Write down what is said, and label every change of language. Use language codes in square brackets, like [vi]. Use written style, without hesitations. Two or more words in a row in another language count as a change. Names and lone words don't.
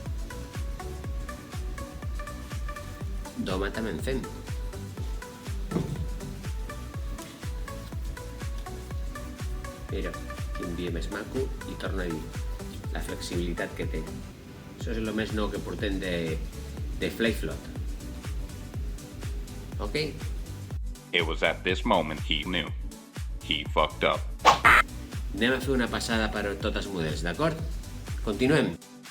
[ca] D'home també en fem. Mira, quin bio més maco, i torno a dir, la flexibilitat que té. Això és el més nou que portem de Fli-Flot. Ok? [en] It was at this moment he knew. He fucked up. [ca] Anem a fer una passada per tots els models, d'acord? Continuem.